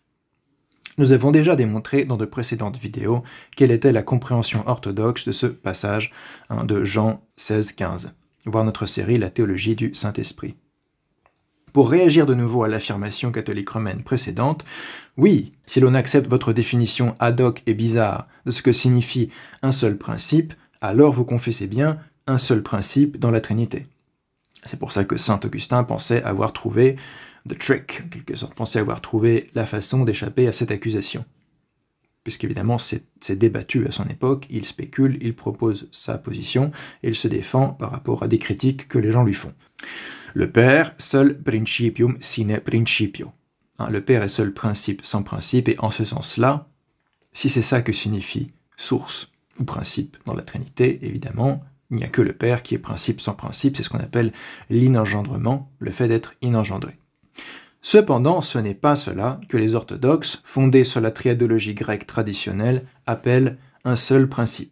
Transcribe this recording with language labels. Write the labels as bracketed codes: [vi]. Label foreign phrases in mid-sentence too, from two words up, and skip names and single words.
[fr] Nous avons déjà démontré dans de précédentes vidéos quelle était la compréhension orthodoxe de ce passage de Jean 16.15, voir notre série La théologie du Saint-Esprit. Pour réagir de nouveau à l'affirmation catholique romaine précédente, oui, si l'on accepte votre définition ad hoc et bizarre de ce que signifie un seul principe, alors vous confessez bien un seul principe dans la Trinité. C'est pour ça que saint Augustin pensait avoir trouvé [en] the trick, [fr] en quelque sorte, pensait avoir trouvé la façon d'échapper à cette accusation. Puisqu'évidemment c'est débattu à son époque, il spécule, il propose sa position, et il se défend par rapport à des critiques que les gens lui font. Le Père, seul [la] principium sine principio. [fr] Le Père est seul principe sans principe, et en ce sens-là, si c'est ça que signifie source ou principe dans la Trinité, évidemment, il n'y a que le Père qui est principe sans principe, c'est ce qu'on appelle l'inengendrement, le fait d'être inengendré. Cependant, ce n'est pas cela que les orthodoxes, fondés sur la triadologie grecque traditionnelle, appellent un seul principe.